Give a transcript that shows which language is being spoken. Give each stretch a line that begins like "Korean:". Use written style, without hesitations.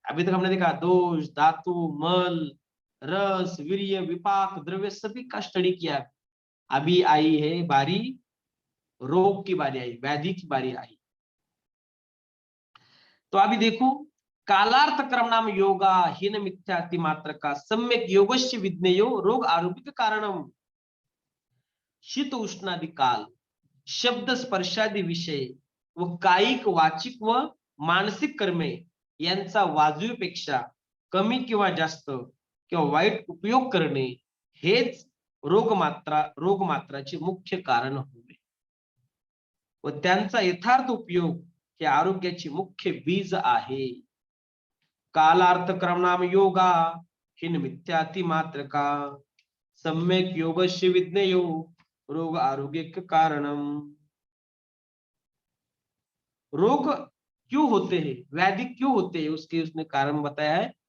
Hindi: अभी तक हमने देखा दोष, धातु, मल, रस, वीर्य, विपाक, द्रव्य सभी का स्टडी किया। अभी आई है बारी, रोग की बारी आई, व्याधि की बारी आई। तो अभी देखो,
Sanskrit: कालार्थ कर्म नाम योगा हीन मिथ्याति मात्र का सम्यक योगश्च विज्ञेयो रोग आरोग्य कारणम।
Marathi: शीत उष्णादि काल, शब्द स्पर्शादि विषय व कायिक वाचिक व मानसिक कर्मे यांचा वाजवीपेक्षा कमी किंवा जास्त किंवा वाईट उपयोग करणे हेच रोगमात्राचे मुख्य कारण होय व त्यांचा यथार्थ उपयोग हे आरोग्याची मुख्य बीज आहे।
Sanskrit: कालार्थ क्रमणाम योगा हिन मिथ्याति मात्र का सम्यक योगस्य विज्ञेयो रोग आरोग्य के कारणम।
Hindi: रोग क्यों होते हैं, व्याधि क्यों होते हैं, उसके उसने कारण बताया है।